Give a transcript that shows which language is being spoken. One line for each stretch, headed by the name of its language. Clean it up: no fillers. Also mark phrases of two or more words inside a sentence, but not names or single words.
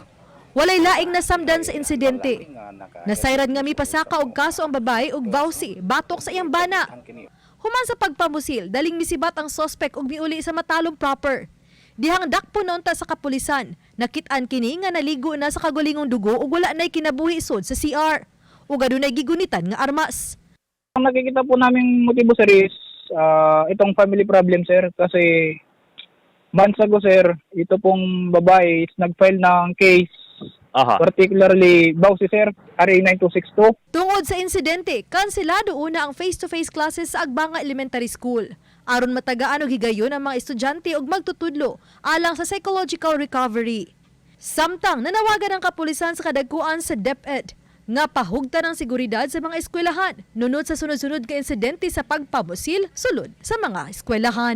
Cebuano: Walay laing nasamdan sa insidente. Nasayran nga mipasaka og kaso ang babae ug vawsi batok sa iyang bana. Human sa pagpamusil, daling misibat ang suspect ug miuli sa Matalom proper. Dihang dakpo nonta sa kapulisan, nakit-an kini nga naligo na sa kagulingong dugo ug wala nay kinabuhi isod sa CR. Ug adunay gigunitan nga armas.
Filipino: Ang nakikita po naming motibo sir is itong
English: family problem
Filipino: sir kasi
English: months ago
Filipino: sir, ito pong babae is nag-file ng case Particularly Bausi sir, RA 9262.
Cebuano: Tungod sa insidente, kanselado una ang
English: face-to-face classes
Cebuano: sa Agbanga Elementary School. Aron matagaan og higayon ang mga estudyante og magtutudlo alang sa
English: psychological recovery.
Cebuano: Samtang nanawagan ang kapulisan sa kadagkuan sa DepEd nga pahugtan ang seguridad sa mga eskwelahan nunod sa sunod-sunod ka insidente sa pagpamusil sulod sa mga eskwelahan.